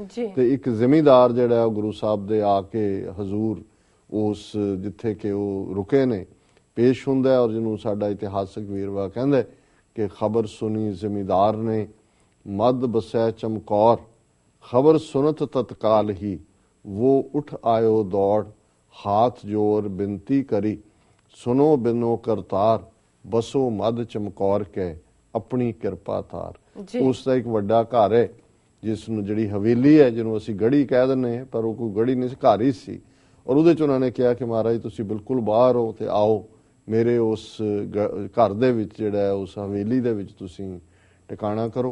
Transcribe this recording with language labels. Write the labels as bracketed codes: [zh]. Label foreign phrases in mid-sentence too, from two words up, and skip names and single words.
[pa] ਤੇ ਇੱਕ ਜ਼ਿਮੀਂਦਾਰ ਜਿਹੜਾ ਉਹ ਗੁਰੂ ਸਾਹਿਬ ਦੇ ਆ ਕੇ ਹਜ਼ੂਰ ਉਸ ਜਿੱਥੇ ਕਿ ਉਹ ਰੁਕੇ ਨੇ ਪੇਸ਼ ਹੁੰਦਾ, ਔਰ ਜਿਹਨੂੰ ਸਾਡਾ ਇਤਿਹਾਸਕ ਵੇਰਵਾ ਕਹਿੰਦਾ ਕਿ ਖਬਰ ਸੁਣੀ ਜ਼ਿਮੀਂਦਾਰ ਨੇ [bra] मद बसै चमकौर, खबर सुनत ततकाल ही वो उठ आयो दौड़, हाथ जोर बिनती करी, सुनो बिनो करतार, बसो मद चमकौर के अपनी किरपा तार। [pa] ਉਸ ਦਾ ਇੱਕ ਵੱਡਾ ਘਰ ਹੈ ਜਿਸ ਨੂੰ ਜਿਹੜੀ ਹਵੇਲੀ ਹੈ ਜਿਹਨੂੰ ਅਸੀਂ ਗੜੀ ਕਹਿ ਦਿੰਦੇ ਹਾਂ, ਪਰ ਉਹ ਕੋਈ ਗੜੀ ਨਹੀਂ ਸੀ, ਘਰ ਹੀ ਸੀ। ਔਰ ਉਹਦੇ ਚ ਉਹਨਾਂ ਨੇ ਕਿਹਾ ਕਿ ਮਹਾਰਾਜ ਤੁਸੀਂ ਬਿਲਕੁਲ ਬਾਹਰ ਹੋ ਤੇ ਆਓ ਮੇਰੇ ਉਸ ਘਰ ਦੇ ਵਿੱਚ ਜਿਹੜਾ ਉਸ ਹਵੇਲੀ ਦੇ ਵਿੱਚ ਤੁਸੀਂ ਟਿਕਾਣਾ ਕਰੋ।